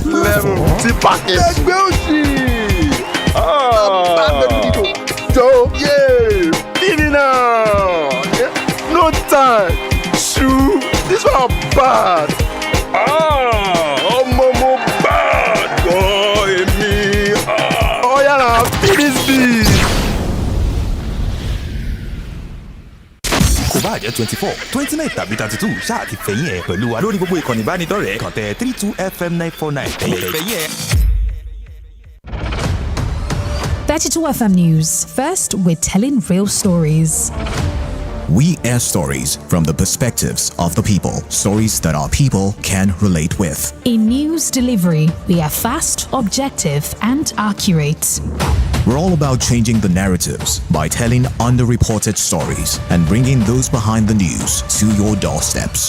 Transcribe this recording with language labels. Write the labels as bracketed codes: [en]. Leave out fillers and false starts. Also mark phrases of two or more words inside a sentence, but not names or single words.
[en] Level. T-Package. So, yeah. Finish now. No time. Shoot. This one bad. Omo bad. Boy, me. Oh, yeah, now. Finish this. [yo] Kò bá jẹ́ 24, 29 tàbí 32 ṣáà ti fẹ̀yìn ẹ̀ pẹ̀lú wa lórí gbogbo ìkànnì ìbánidọ́rẹ̀ẹ́ kàn tẹ 32FM 949 fẹ̀yìn ẹ̀. [en] 32FM News. First, we're telling real stories. We air stories from the perspectives of the people. Stories that our people can relate with. In news delivery, we are fast, objective, and accurate. We're all about changing the narratives by telling underreported stories and bringing those behind the news to your doorsteps.